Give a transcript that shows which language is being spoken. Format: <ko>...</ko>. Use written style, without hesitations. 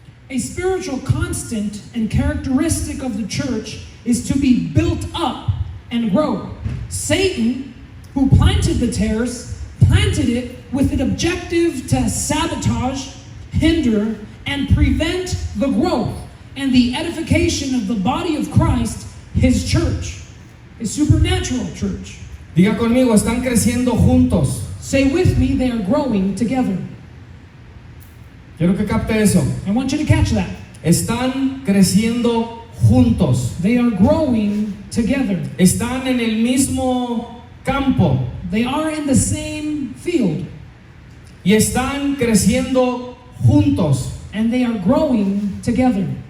<en>A spiritual constant and characteristic of the church is to be built up and grow. Satan, who planted the tares, planted it with an objective to sabotage, hinder, and prevent the growth and the edification of the body of Christ, His church, a supernatural church.</en> <es>Diga conmigo, están creciendo juntos.</es> <en>Say with me, they are growing together.</en> <es>Quiero que capte eso.</es> <en>I want you to catch that.</en> <es>Están creciendo juntos.</es> <en>They are growing together.</en> <es>Están en el mismo campo</es> <en>They are in the same field,</en> <es>y están creciendo juntos.</es> <en>and they are growing together.</en>